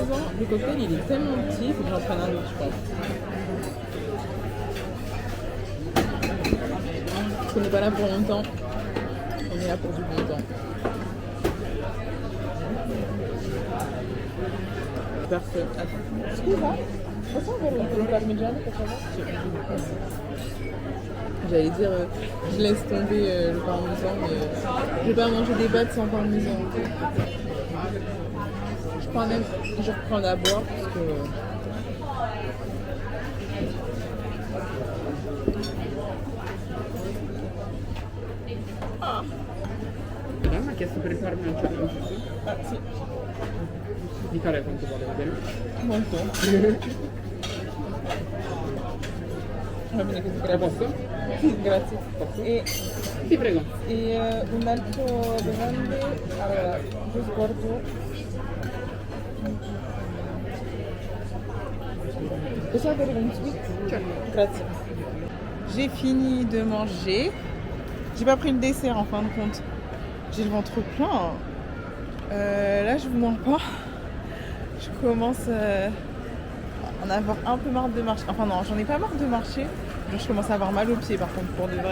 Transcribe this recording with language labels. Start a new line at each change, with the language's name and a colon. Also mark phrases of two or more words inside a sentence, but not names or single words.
French: Le cocktail il est tellement petit, il faut que j'en prenne un autre, je pense. qu'on n'est pas là pour longtemps. On est là pour du bon temps. Personne. Attends.
Italian: Scusa. Possiamo avere un pollo parmigiano per favore?
French: J'allais dire, je laisse tomber le parmesan, mais je vais pas manger des pâtes sans parmesan. Je reprends d'abord parce que.
Italian: Mi ha chiesto per il parmigiano, giusto? Ah, sì. Di fare quanto vuole, va bene? Molto. Va bene così, A posto? grazie. Posso? Sì, prego. E un altro bevande, allora, io sguardo. Possiamo avere un sweet? Certo. Grazie.
French: J'ai fini de manger. J'ai pas pris le dessert en fin de compte. J'ai le ventre plein. Là, je vous mens pas. Je commence à en avoir un peu marre de marcher. Enfin non, j'en ai pas marre de marcher. Genre, je commence à avoir mal aux pieds par contre, pour de vrai.